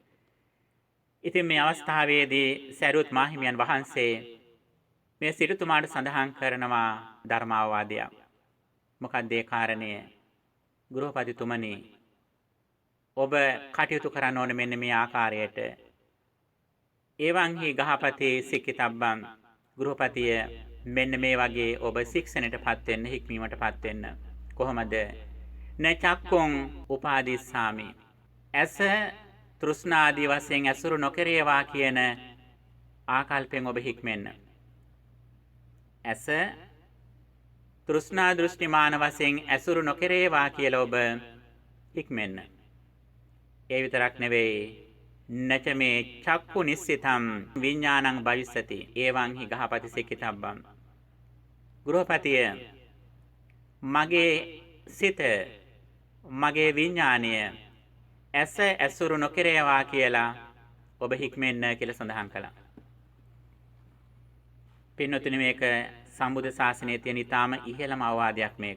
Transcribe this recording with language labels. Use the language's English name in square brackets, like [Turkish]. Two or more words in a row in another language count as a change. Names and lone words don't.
[Sinhala] ඉතින් මේ අවස්ථාවේදී සරියුත් මාහිමියන් වහන්සේ මේ සිටුතුමාට සඳහන් කරනවා ධර්මාවවාදයක්. මොකක්ද ඒ කාරණය? ගෘහපතිතුමනි ඔබ කටයුතු කරන්න ඕන මෙන්න මේ ආකාරයට. [Pali] එවං හි ගහපති සික්කිතබ්බං [Sinhala] ගෘහපතිය මෙන්න මේ වගේ ඔබ ශික්ෂණයටපත් වෙන්න හික්මීමටපත් වෙන්න. කොහොමද? [Pali] නචක්කුං උපාදිස්සාමි. [Sinhala] ඇස තෘෂ්ණාදී වශයෙන් ඇසුරු නොකරේවා කියන ආකල්පයෙන් ඔබ හික්මෙන්න. ඇස තෘෂ්ණා දෘෂ්ටිමාන වශයෙන් ඇසුරු නොකරේවා කියලා ඔබ හික්මෙන්න. ඒ විතරක් නෙවෙයි [Pali] නච මේ චක්කු නිස්සිතම් විඥානං භවිස්සති එවං හි ගහපති සික්කිතබ්බං. [Sinhala] ගෘහපතිය මගේ සිත මගේ විඥානය ඇස ඇසුරු නොකරේවා කියලා ඔබ හික්මෙන්න කියලා සඳහන් කළා. පින්නතුනි මේක සම්බුද්ධ ශාසනයේ තියෙන ඊටාම ඉහළම අවවාදයක් මේක.